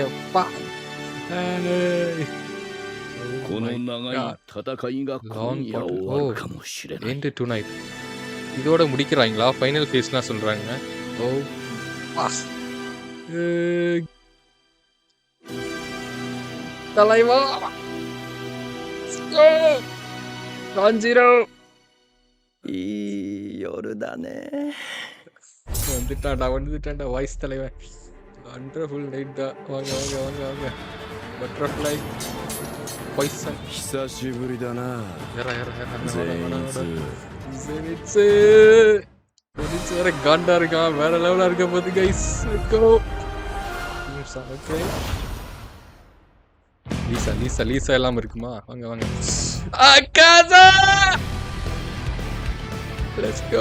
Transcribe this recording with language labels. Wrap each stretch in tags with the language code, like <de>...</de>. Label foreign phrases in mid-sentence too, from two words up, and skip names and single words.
<ta>பா,</ta> <en>end to night</en> <ta>இதோட முடிக்கிறாங்களா?</ta> <en>final phases</en> <ta>சொல்றாங்க. ஓ பாஸ், தலைவா காஞ்சிரோ</ta> <ja>いい夜だね。</ja> <ta>வந்துட்டான்டா வாய்ஸ் தலைவன்.</ta> <en>wonderful night</en> <ta>தான். வாங்க வாங்க வாங்க வாங்க.</ta> <en>butterfly poison.</en> <ja>久しぶりだな。</ja> <ta>ஏறா ஏறா ஏறா. Zenitsu. ஜெனிட்ஸு ஜெனிட்ஸ் வேற காண்டா இருக்கான். வேற லெவலா இருக்க போது கைஸ்.</ta> <en>go okay.</en> <ta>லீசா லீசா லீசா எல்லாம் இருக்குமா? வாங்க வாங்க. அக்காசா,</ta> <en>let's go.</en>